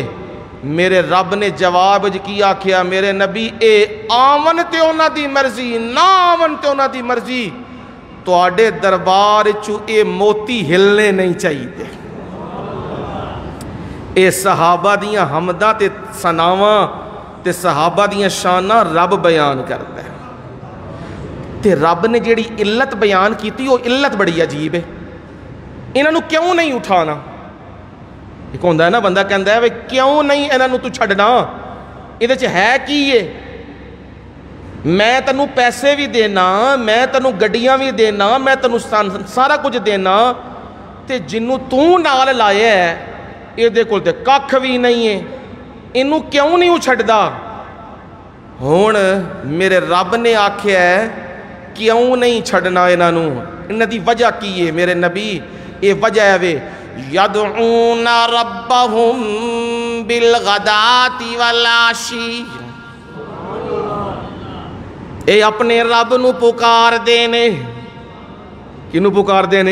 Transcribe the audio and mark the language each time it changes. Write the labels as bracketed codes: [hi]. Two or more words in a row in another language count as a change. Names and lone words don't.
[pa] میرے رب نے جواب کی آکھیا، میرے نبی اے آون تے انہاں دی مرضی، نہ آون تے انہاں دی مرضی، تواڈے دربار چو اے موتی ہلنے نہیں چاہیے۔ اے صحابہ دیاں حمداں تے ثناواں تے صحابہ دیاں شاناں رب بیان کردا ہے، تے رب نے جیڑی علت بیان کیتی وہ علت بڑی عجیب ہے۔ انہاں نو کیوں نہیں اٹھانا؟ ایک ہوندہ ہے نا بندہ کہندا ہے کیوں نہیں انہاں نو تو چھڈنا؟ ادھے چ ہے کی یہ؟ میں تینوں پیسے بھی دینا، میں تینوں گڈیاں بھی دینا، میں تینوں سارا کچھ دینا، تے جنوں تو نال لایا ہے یہ کول تے ککھ بھی نہیں ہے، انہوں کیوں نہیں چھڈدا؟ ہن میرے رب نے آکھیا ہے کیوں نہیں چھڈنا انہاں نو؟ انہاں دی وجہ کی ہے؟ میرے نبی یہ وجہ ہے [ar] یدعون ربہم بالغداۃ والعشی، [pa] اے اپنے رب نو پکار دینے، کنو پکار دینے؟